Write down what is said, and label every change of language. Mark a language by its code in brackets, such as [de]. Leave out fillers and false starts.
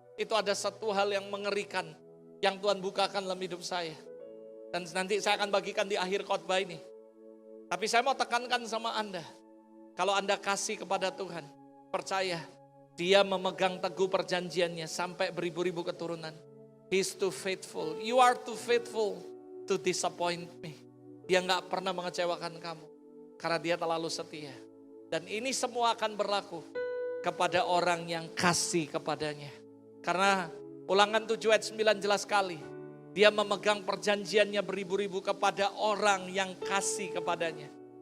[id] Itu ada satu hal yang mengerikan yang Tuhan bukakan dalam hidup saya. Dan nanti saya akan bagikan di akhir khotbah ini. Tapi saya mau tekankan sama Anda. Kalau Anda kasih kepada Tuhan, percaya, dia memegang teguh perjanjiannya sampai beribu-ribu keturunan. [en] He's too faithful. You are too faithful to disappoint me. [id] Dia gak pernah mengecewakan kamu. Karena dia terlalu setia. Dan ini semua akan berlaku kepada orang yang kasih kepadanya. Karena Ulangan 7 ayat 9 jelas sekali. Dia memegang perjanjiannya beribu-ribu kepada orang yang kasih kepadanya.